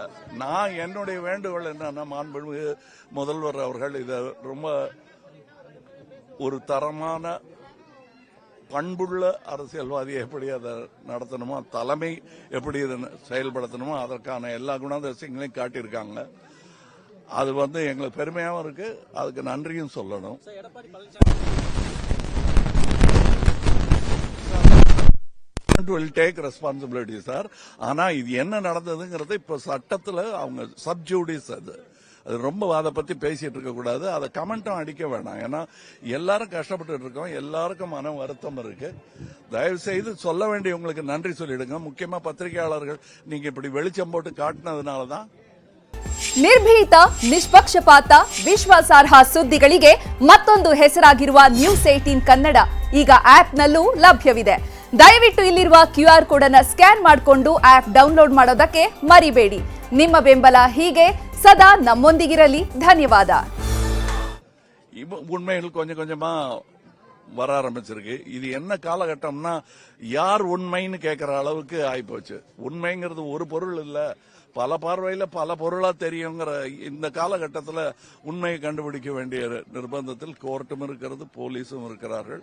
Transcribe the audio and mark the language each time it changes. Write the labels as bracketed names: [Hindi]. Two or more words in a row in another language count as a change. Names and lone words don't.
[Tamil] நான் என்னுடைய வேண்டுகோள் என்னன்னா, மாண்புமிகு முதல்வர் அவர்கள் இதை ரொம்ப ஒரு தரமான பண்புள்ள அரசியல்வாதியை எப்படி அதை நடத்தணுமோ, தலைமை எப்படி இதை செயல்படுத்தணுமோ அதற்கான எல்லா குணாதிசயங்களையும் காட்டியிருக்காங்க. அது எங்களுக்கு பெருமையாகவும் இருக்கு, அதுக்கு நன்றியும் சொல்லணும். [English] will take responsibility சார். [Tamil] ஆனா இது என்ன நடந்ததுங்கிறது இப்ப சட்டத்துல அவங்க சப்ஜூடிஸ் அது ரொம்ப அதை பத்தி பேசிட்டு இருக்க கூடாது. அதை கமெண்ட்டும் அடிக்க வேண்டாம். ஏன்னா எல்லாரும் கஷ்டப்பட்டு இருக்கோம், எல்லாருக்கும் மன வருத்தம் இருக்கு. தயவு செய்து சொல்ல வேண்டியவங்களுக்கு நன்றி சொல்லிடுங்க. முக்கியமா பத்திரிகையாளர்கள் நீங்க இப்படி வெளிச்சம் போட்டு காட்டினதுனாலதான். [Kannada] ನಿರ್ಭೀತ ನಿಷ್ಪಕ್ಷಪಾತ ವಿಶ್ವಾಸಾರ್ಹ ಸುದ್ದಿಗಳಿಗೆ ಮತ್ತೊಂದು ಹೆಸರಾಗಿರುವ ನ್ಯೂಸ್ 18 ಕನ್ನಡ ಈಗ ಆಪ್ನಲ್ಲೂ ಲಭ್ಯವಿದೆ. ದಯವಿಟ್ಟು ಇಲ್ಲಿರುವ QR ಕೋಡ್ ಅನ್ನು ಸ್ಕ್ಯಾನ್ ಮಾಡಿಕೊಂಡು [English] app download [Kannada] ಮಾಡೋದಕ್ಕೆ ಮರಿಬೇಡಿ. ನಿಮ್ಮ ಬೆಂಬಲ ಹೀಗೆ ಸದಾ ನಮ್ಮೊಂದಿಗಿರಲಿ. ಧನ್ಯವಾದ. [Tamil] உண்மைகள் கொஞ்சம் கொஞ்சமா வர ஆரம்பிச்சிருக்கு. இது என்ன காலகட்டம்னா, யார் உண்மைன்னு கேட்கிற அளவுக்கு ஆயிப்போச்சு. உண்மைங்கிறது ஒரு பொருள் இல்ல, பல பார்வையில பல பொருளா தெரியுங்கிற இந்த காலகட்டத்தில் உண்மையை கண்டுபிடிக்க வேண்டிய நிர்பந்தத்தில் கோர்ட்டும் இருக்கிறது, போலீஸும் இருக்கிறார்கள்.